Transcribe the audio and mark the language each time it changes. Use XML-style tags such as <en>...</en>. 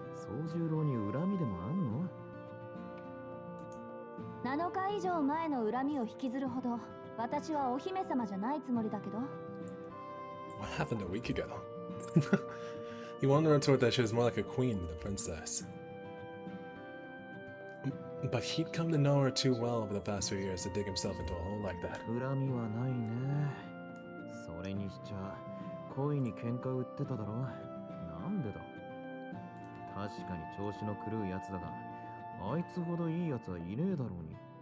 <ja>お前、宗十郎に恨みでもあんの？7日以上前の恨みを引きずるほど私はお姫様じゃないつもりだけど。</ja> <en>What happened a week ago? He wanted to retort that she was more like a queen than a princess. But he'd come to know her too well over the past few years to dig himself into a hole like that.</en> <ja>恨みはないね。それにしちゃ、恋に喧嘩売ってただろ。なんでだ。確かに調子の狂うやつだが、あいつほどいいやつはいねえだろうに。</ja>